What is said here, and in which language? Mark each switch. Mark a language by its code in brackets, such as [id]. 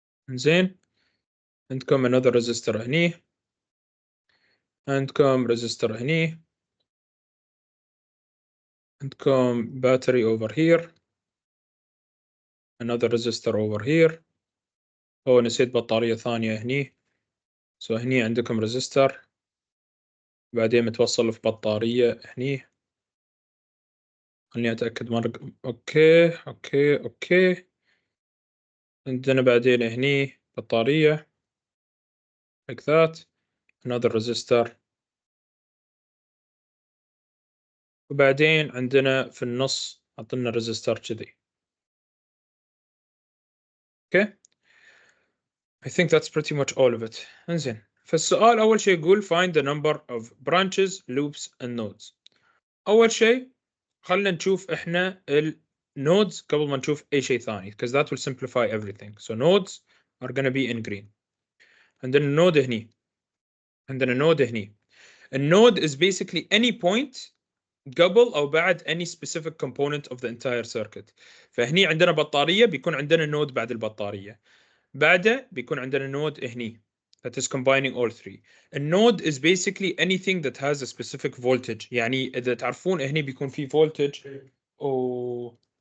[ar] زين, عندكم [en] another resistor [ar] هني, عندكم [en] resistor هني, عندكم battery over here, another resistor over here. [ar] نسيت بطارية ثانية هني. so هني عندكم resistor, بعدين متوصل في بطارية هني. خليني أتأكد مرة. أوكي. عندنا بعدين هني بطارية [en] like that, another resistor, [ar] وبعدين عندنا في النص حطلنا resistor كذي. [en] Okay, I think that's pretty much all of it. [ar] انزين, فالسؤال أول شيء يقول [en] find the number of branches, loops and nodes. [ar] أول شيء خلنا نشوف إحنا nodes قبل ما نشوف أي شيء ثاني, [en] because that will simplify everything. So nodes are going to be in green. [ar] عندنا node هني, عندنا node هني. [en] A node is basically any point [ar] قبل أو بعد [en] any specific component of the entire circuit. [ar] فهني عندنا بطارية, بيكون عندنا node بعد البطارية. بعده بيكون عندنا [en] node هني that is combining all three. A node is basically anything that has a specific voltage. [ar] يعني إذا تعرفون هني بيكون في voltage أو